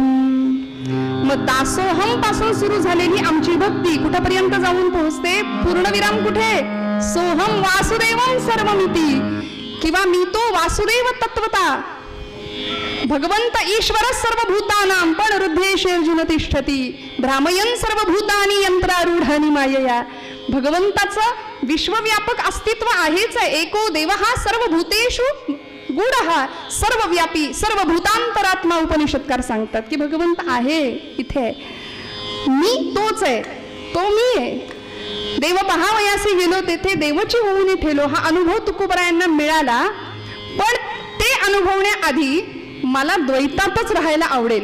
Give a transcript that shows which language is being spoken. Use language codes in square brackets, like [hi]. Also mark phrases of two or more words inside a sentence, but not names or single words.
[mr] मग दासोहम पासून सुरू झालेली आमची भक्ती कुठपर्यंत जाऊन पोहोचते? पूर्णविराम कुठे? [sa] सोहम वासुदेवम सर्वमिती, [mr] किंवा मी तो वासुदेव तत्वता. [sa] भगवंत ईश्वर सर्वभूतानां पण हृदयेषु तिष्ठती भ्रामयन् सर्वभूतानि यंत्रारूढानि मायया. [mr] भगवंताचं विश्वव्यापक अस्तित्व आहेच आहे. [sa] एको देवः सर्वभूतेषु गूढः सर्वव्यापी सर्वभूतांतरात्मा. [mr] उपनिषदकार सांगतात की भगवंत आहे इथे. मी तोच आहे, तो मी आहे. देव पहावयासी गेलो तेथे देवची होऊन ठेलो. हा अनुभव तुकोबरायांना मिळाला. पण ते अनुभवण्याआधी मला द्वैतातच राहायला आवडेल.